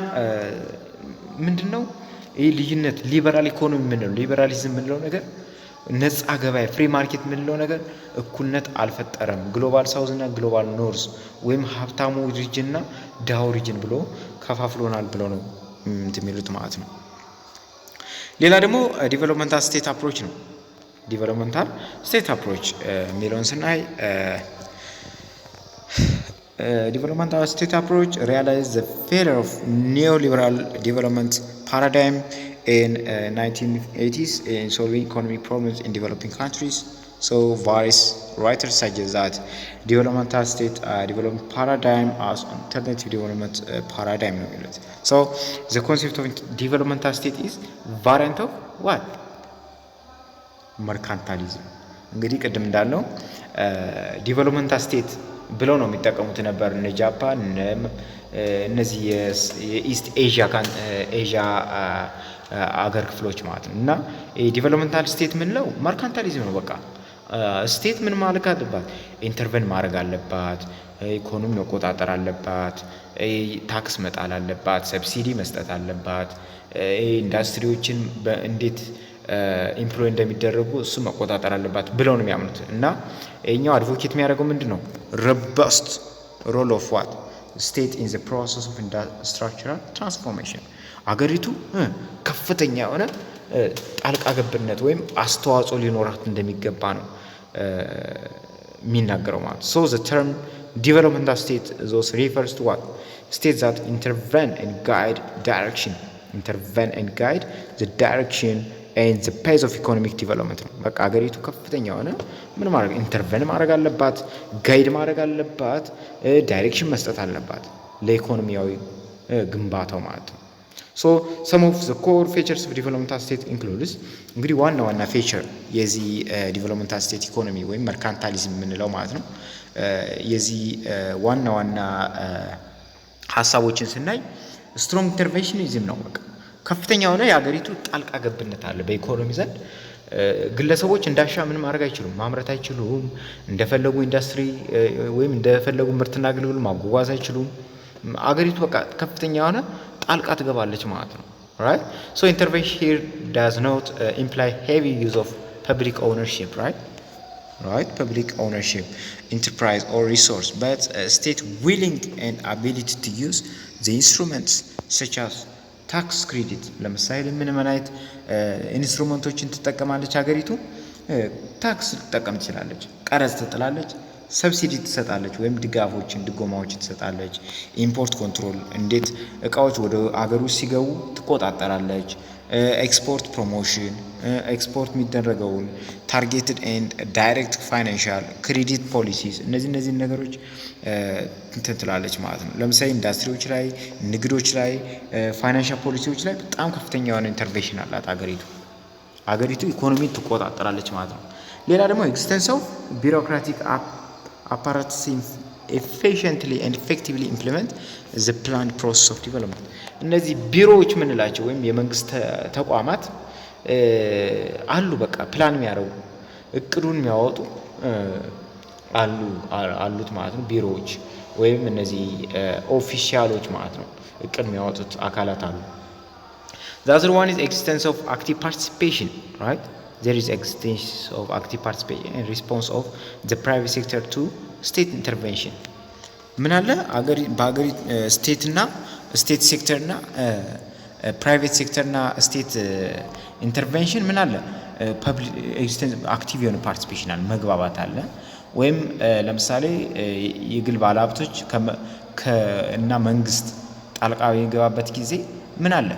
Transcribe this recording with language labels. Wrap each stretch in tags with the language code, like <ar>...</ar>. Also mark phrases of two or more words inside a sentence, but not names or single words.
<am>ምንድነው ይህ ልዩነት</am> <en>liberal economy</en> <am>ምንለው ሊበራሊዝም ምንለው ነገር ነፃ ገበያ</am> <en>free market</en> <am>ምንለው ነገር እኩልነት አልፈጠረም።</am> <en>global south</en> <am>እና</am> <en>global north</en> <am>ወይም ሀብታሙ ሪጅን እና ዳው ሪጅን ብሎ ከፋፍሎናል ብሎ ነው የሚሉት ማለት ነው። ሌላ ደግሞ</am> <en>developmental state approach</en> <am>ነው።</am> <en>developmental state approach</en> <am>የሚለውን ስናይ</am> <en>developmental state approach realized the failure of neoliberal development paradigm in 1980s in solving economic problems in developing countries. So various writers suggest that developmental state development paradigm as alternative development paradigm. So the concept of developmental state is variant of what?</en> <am>መርካንታሊዝም። እንግዲህ ቅድም እንዳልነው</am> <en>developmental state</en> <am>ብለው ነው የሚጠቀሙት ነበር እነ ጃፓን እነዚህ የኢስት ኤዥያ አገር ክፍሎች ማለት ነው። እና</am> <en>developmental state</en> <am>ምንለው መርካንታሊዝም ነው። በቃ ስቴት ምን ማድረግ አለባት? ኢንተርቨን ማድረግ አለባት፣ ኢኮኖሚ መቆጣጠር አለባት፣ ታክስ መጣል አለባት፣ ሰብሲዲ መስጠት አለባት፣ ኢንዱስትሪዎችን እንዴት ኢምፕሎይ እንደሚደረጉ እሱ መቆጣጠር አለባት ብለው ነው የሚያምኑት። እና እኛው አድቮኬት የሚያደርገው ምንድነው</am> <en>robust role of what state in the process of structural transformation</en> <am>አገሪቱ ከፍተኛ የሆነ ጣልቃ ገብነት ወይም አስተዋጽኦ ሊኖራት እንደሚገባ ነው የሚናገረው ማለት።</am> <en>so the term developmental state those refers to what states that intervene and guide the direction and the pace of economic development</en> <am>ነው። በቃ አገሪቱ ከፍተኛ የሆነ ምን ማድረግ ኢንተርቨን ማድረግ አለባት፣ ጋይድ ማድረግ አለባት፣ ዳይሬክሽን መስጠት አለባት ለኢኮኖሚያዊ ግንባታው ማለት ነው።</am> <en>so some of the core features of developmental state includes</en> <am>እንግዲህ ዋና ፌቸር የዚህ</am> <en>developmental state economy</en> <am>ወይም መርካንታሊዝም የምንለው ማለት ነው። የዚህ ዋና ሐሳቦችን ስናይ</am> <en>strong interventionism</en> <am>ነው። በቃ ከፍተኛ የሆነ የሀገሪቱ ጣልቃ ገብነት አለ በኢኮኖሚ ዘንድ። ግለሰቦች እንዳሻ ምን ማድረግ አይችሉም፣ ማምረት አይችሉም። እንደፈለጉ ኢንዱስትሪ ወይም እንደፈለጉ ምርትና አገልግሎት ማጓጓዝ አይችሉም። አገሪቱ በቃ ከፍተኛ የሆነ ጣልቃ ትገባለች ማለት ነው።</am> <en>right so intervention here does not imply heavy use of public ownership, right public ownership, enterprise or resource, but state willing and ability to use the instruments such as tax credit።</en> <am>ለምሳሌ ምን አይነት ኢንስትሩመንቶችን ትጠቀማለች ሀገሪቱ? ታክስ ትጠቀም ትችላለች፣ ቀረጥ ትጥላለች፣ ሰብሲዲ ትሰጣለች ወይም ድጋፎችን ድጎማዎችን ትሰጣለች።</am> <en>import control፣</en> <am>እንዴት እቃዎች ወደ አገር ውስጥ ሲገቡ ትቆጣጠራለች።</am> <en>export promotion፣</en> <am>ኤክስፖርት የሚደረገውን ታርጌትድ</am> <en>and direct financial credit policies፣</en> <am>እነዚህ ነገሮች እንትን ትላለች ማለት ነው። ለምሳሌ ኢንዱስትሪዎች ላይ፣ ንግዶች ላይ፣ ፋይናንሻል ፖሊሲዎች ላይ በጣም ከፍተኛ የሆነ ኢንተርቬንሽን አላት አገሪቱ ኢኮኖሚ ትቆጣጠራለች ማለት ነው። ሌላ ደግሞ</am> <en>existence of bureaucratic apparatus efficiently and effectively implement the planned process of development።</en> <am>እነዚህ ቢሮዎች ምንላቸው ወይም የመንግስት ተቋማት አሉ፣ በቃ ፕላን የሚያደርጉ እቅዱን የሚያወጡ አሉት ማለት ነው። ቢሮዎች ወይም እነዚህ ኦፊሻሎች ማለት ነው፣ እቅድ የሚያወጡት አካላት አሉ።</am> <en>The other one is existence of active participation, right? There is existence of active participation in response of the private sector to state intervention.</en> <am>ምን አለ በአገሪ ስቴት ሴክተርና ፕራይቬት ሴክተርና</am> <en>state intervention</en> <am>ምን አለ?</am> <en>public existence</en> <am>አክቲቭ የሆነ ፓርቲሲፔሽን አለ፣ መግባባት አለ። ወይም ለምሳሌ የግል ባለሀብቶች እና መንግስት ጣልቃ የሚገባበት ጊዜ ምን አለ?</am>